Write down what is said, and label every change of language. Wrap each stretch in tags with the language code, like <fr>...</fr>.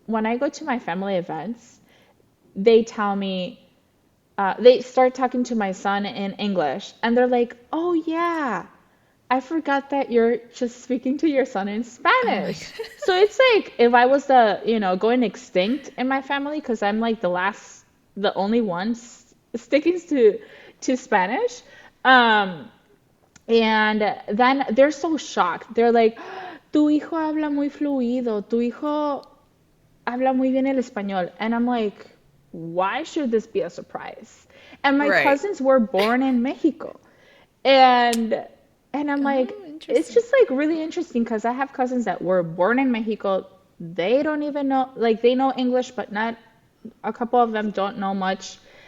<en>When I go to my family events, they tell me, they start talking to my son in English, and they're like, "Oh yeah, I forgot that you're just speaking to your son in Oh my Spanish." God. So it's like if I was going extinct in my family because I'm like the only one sticking to Spanish. Um, and then they're so shocked. They're like,</en> <es>"Tu hijo habla muy fluido. Tu hijo habla muy bien el español.</es> <en>And I'm like, why should this be a surprise? And my cousins were born in Mexico. And I'm like, Oh, it's just like really interesting because I have cousins that were born in Mexico. They don't even know, like they know English, but not a couple of them don't know much.</en>